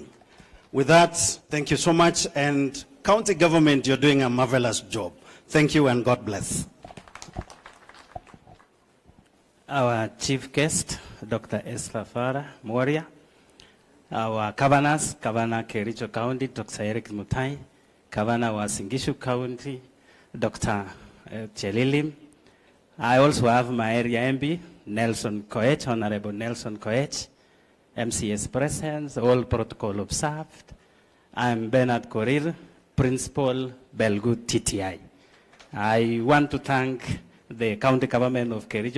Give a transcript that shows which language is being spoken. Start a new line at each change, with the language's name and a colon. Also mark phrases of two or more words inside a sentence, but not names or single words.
English: With that, thank you so much, and county government, you're doing a marvelous job. Thank you and God bless. Our chief guest, Dr. Esther Farah Moria, our governors, Governor Kericho County, Dr. Eric Mutai, Governor Uasin Gishu County, Dr. Chelilim. I also have my area MB, Nelson Koech, Honorable Nelson Koech, MCS presence, all protocol observed. I'm Bernard Korir, Principal, Belgood TTI. I want to thank the county government of Kericho.